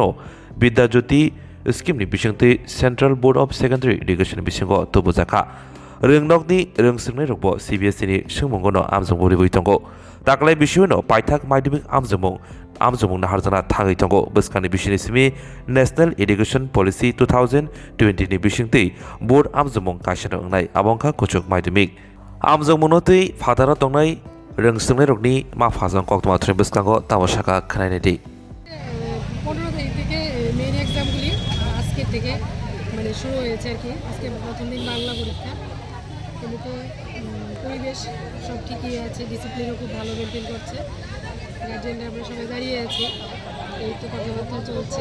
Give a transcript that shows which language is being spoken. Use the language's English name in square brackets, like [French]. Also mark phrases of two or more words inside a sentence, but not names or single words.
[Kok Borok] विद्याज्योति स्किमनि बिसिंतै सेन्ट्रेल बोर्ड अफ सेकेन्डारि एडुकेसन बिसिंगो तुबु जाखा रेंनकनि रोंसोंनाय रगबो CBSE नि सोंमंगनो आमजोबं रिबुइ तंगो दाखलाय बिसिनो पाइथाक माध्यमिक आमजोबं नाहारजना थाङै तंगो बस्कानि बिसिनि सिमी नेशनेल एडुकेशन पलिसि 2020 नि बिसिंतै बोर्ड आमजोबं काशनो अंनाय आबंखा कुचुक माध्यमिक आमजोबंनोतै फादारा तंनाय रोंसोंनाय रगनि माफाजों कक्तमा थ्रेन बस्कांगो तामसाका खोनायनायदि [Bangla] 15 তারিখ থেকে মেইন এক্সামগুলি আজকে থেকে শুরু হয়েছে আর কি। আজকে প্রথম দিন বাংলা পরীক্ষা। এমনিতে পরিবেশ সব ঠিকই আছে, ডিসিপ্লিনও খুব ভালো মেনটেন করছে। গার্জিয়ানরা আমরা সবাই দাঁড়িয়ে আছি, এই তো কথাবার্তা চলছে।